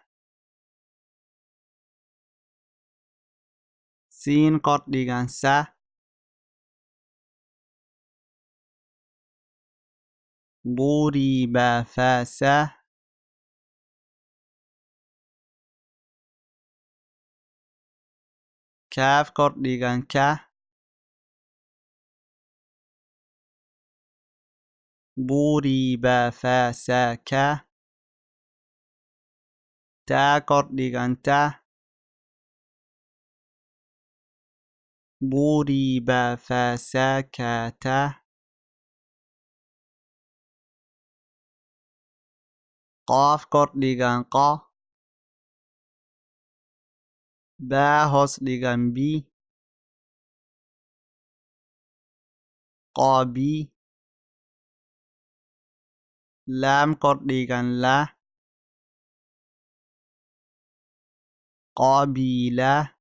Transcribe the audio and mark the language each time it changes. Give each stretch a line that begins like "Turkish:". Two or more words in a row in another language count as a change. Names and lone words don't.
Somali: siin kordhigan sa, duuriba fa sa, kaaf kordhigan ka, duuriba fa sa ka, taa kordhigan ta, duuriba fa sa ka ta, qaaf kordhigan qa, baa hoos dhigan bi, qabi, laam kordhigan la, qabila,